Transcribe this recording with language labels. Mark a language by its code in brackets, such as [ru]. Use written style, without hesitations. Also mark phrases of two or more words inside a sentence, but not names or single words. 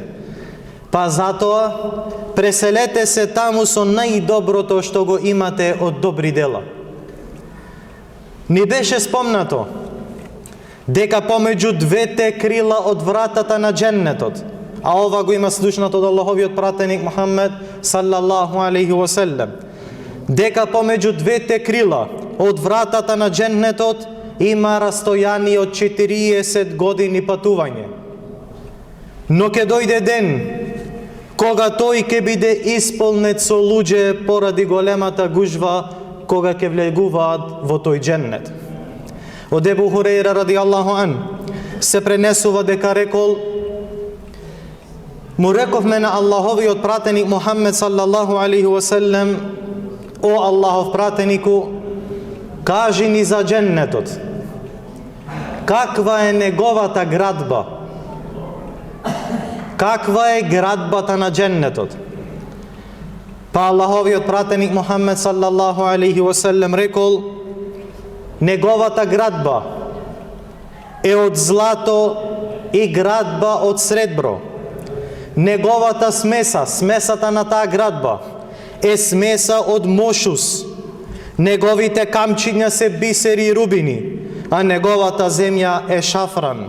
[mk] Па затоа преселете се таму со најдоброто што го имате од добри дела. Ни беше спомнато дека помеѓу двете крила од вратата на дженнетот, а ова го има слушнато од Аллаховиот пратеник Мухаммед [ar] صلى الله عليه وسلم, [mk] дека помеѓу двете крила од вратата на дженнетот има растојание од 40 години патување. Но ќе дојде ден кога тој ќе биде исполнет со луѓе поради големата гужва кога ќе влегуваат во тој дженнет. Од Ебу Хурейра [ar] رضي الله عن [mk] се пренесува дека рекол: му рековме на Аллаховиот пратеник Мухаммед [ar] صلى الله عليه وسلم: [mk] о Аллахов пратенику, кажи ни за дженнетот. Каква е неговата градба? Каква е градбата на дженнетот? Па Аллаховиот пратеник Мухаммед [ar] صلى الله عليه وسلم [mk] рекол: неговата градба е од злато и градба од сребро. Неговата смеса, смесата на таа градба е смеса од мошус. Неговите камчиња се бисери и рубини, а неговата земја е шафран.